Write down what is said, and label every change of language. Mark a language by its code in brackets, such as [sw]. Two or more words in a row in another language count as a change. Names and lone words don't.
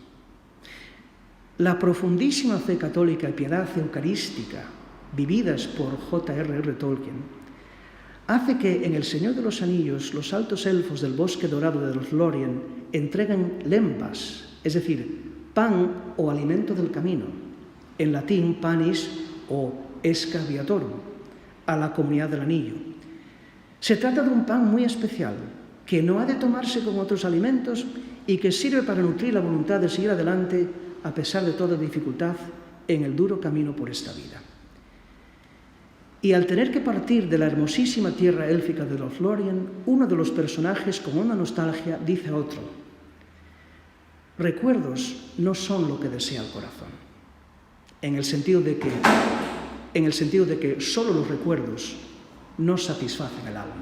[es] La profundísima fe católica y piedad eucarística vividas por J.R.R. Tolkien hace que en El Señor de los Anillos los altos elfos del bosque dorado de los Lórien entreguen lembas, es decir, pan o alimento del camino, en latín panis o [la] esca viatorum, [es] a la comunidad del anillo. Se trata de un pan muy especial, que no ha de tomarse con otros alimentos y que sirve para nutrir la voluntad de seguir adelante a pesar de toda dificultad en el duro camino por esta vida. Y al tener que partir de la hermosísima tierra élfica de los Lórien, uno de los personajes, con una nostalgia, dice a otro: recuerdos no son lo que desea el corazón, en el sentido de que solo los recuerdos no satisfacen el alma.